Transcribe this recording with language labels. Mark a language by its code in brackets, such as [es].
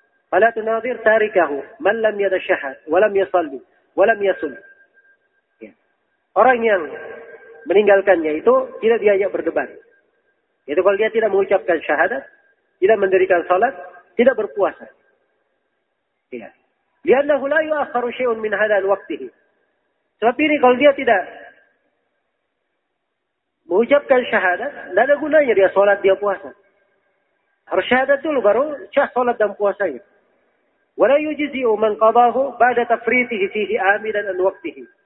[ar] فلا تناظر تاركه من لم يتشهد ولم يصلي ولم يصم. [id] Orang yang meninggalkannya itu tidak diajak berdebat. Itu kalau dia tidak mengucapkan syahadat, tidak mendirikan salat, tidak berpuasa. Ya. [ar] لأنه لا يؤخر شيء من هذا وقته. [id] Sebab ini kalau dia tidak mengucapkan syahadat, tidak ada gunanya dia salat, dia puasa. Harus syahadat dulu baru sah salat dan puasanya. [ar] ولا يجزي من قضاه بعد تفريطه فيه عامدا عن وقته.